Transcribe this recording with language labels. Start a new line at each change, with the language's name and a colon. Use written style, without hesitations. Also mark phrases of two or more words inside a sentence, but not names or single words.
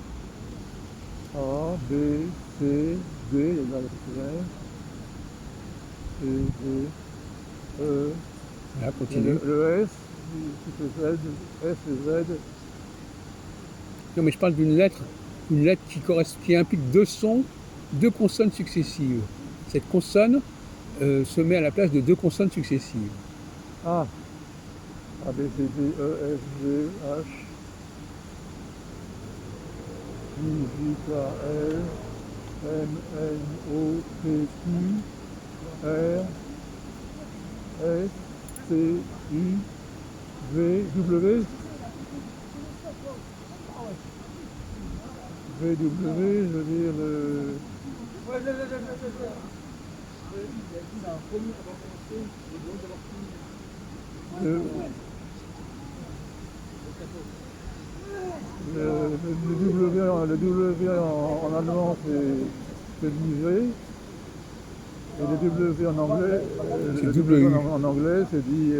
French: A, B, C, D, il y a là C, D, E... Voilà, continue. Le S, c'est Z, S et Z. Non, mais je parle d'une lettre qui implique deux sons, deux consonnes successives. Cette consonne se met à la place de deux consonnes successives. A. A, B, C, D, E, F, G, H. I, J, K, L. M, N, O, P, Q. R. S. C, U. V, W. V, W, je veux dire le... Le W en allemand c'est dit V, et le W en anglais, en anglais c'est dit